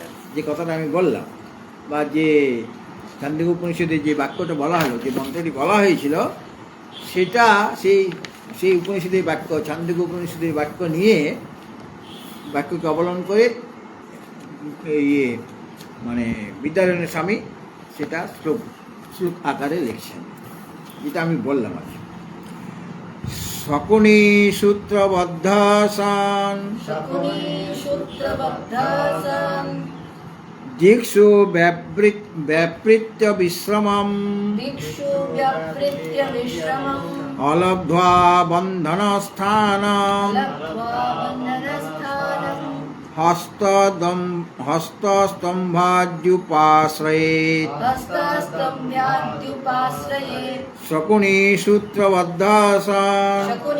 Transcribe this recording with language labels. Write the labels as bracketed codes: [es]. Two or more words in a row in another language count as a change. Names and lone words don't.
[bn] যে কথাটা আমি বললাম, বা যে ছান্দোগ্য উপনিষদে যে বাক্যটা বলা হলো, যে মন্ত্রটি বলা হয়েছিল, সেটা সেই উপনিষদের বাক্য, ছান্দোগ্য উপনিষদের বাক্য নিয়ে, বাক্যকে অবলম্বন করে মানে বিদ্যারণ্য স্বামী সেটা শ্লোক আকারে লিখছেন, যেটা আমি বললাম আর কি। [sa] শকুনি সূত্রবদ্ধাসান দিক্ষু ব্যাপৃত্য বিশ্রমম অলব্ধ্বা বন্ধনস্থানম হস্তস্তম্ভাদ্যুপাশ্রয়েৎ শকুনি সূত্রবদ্ধাসান